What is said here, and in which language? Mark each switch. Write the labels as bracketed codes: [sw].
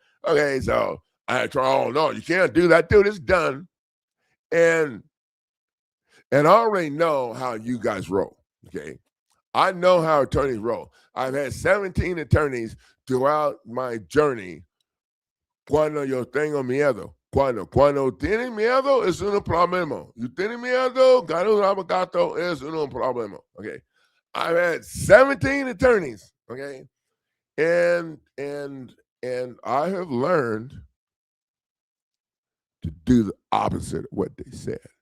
[en] Okay, so I try. Oh no, you can't do that, dude. It's done. And I already know how you guys roll. Okay, I know how attorneys roll. I've had 17 attorneys throughout my journey. [es] Cuando yo tengo miedo. Cuando tienes miedo es un problema. You tienes miedo, gano un abogado es un problema. [en] Okay. I've had 17 attorneys. Okay. And I have learned to do the opposite of what they said.